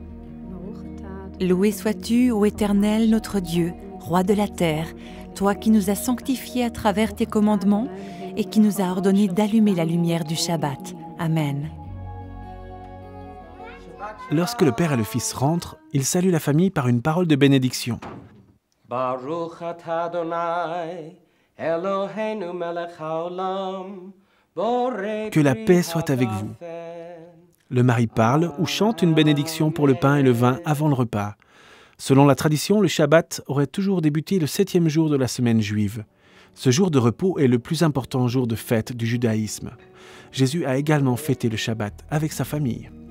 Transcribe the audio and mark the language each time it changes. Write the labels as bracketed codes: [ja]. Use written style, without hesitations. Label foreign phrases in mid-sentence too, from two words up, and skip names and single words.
[fr] Loué sois-tu, ô Éternel, notre Dieu, roi de la terre, toi qui nous as sanctifiés à travers tes commandements et qui nous as ordonné d'allumer la lumière du Shabbat. Amen. Lorsque le père et le fils rentrent, ils saluent la famille par une parole de bénédiction. [he] ברוך אתה ה׳ אלוהינו מלך העולם בורא [fr] Que la paix soit avec vous. Le mari parle ou chante une bénédiction pour le pain et le vin avant le repas. Selon la tradition, le Shabbat aurait toujours débuté le 7e jour de la semaine juive. Ce jour de repos est le plus important jour de fête du judaïsme. Jésus a également fêté le Shabbat avec sa famille.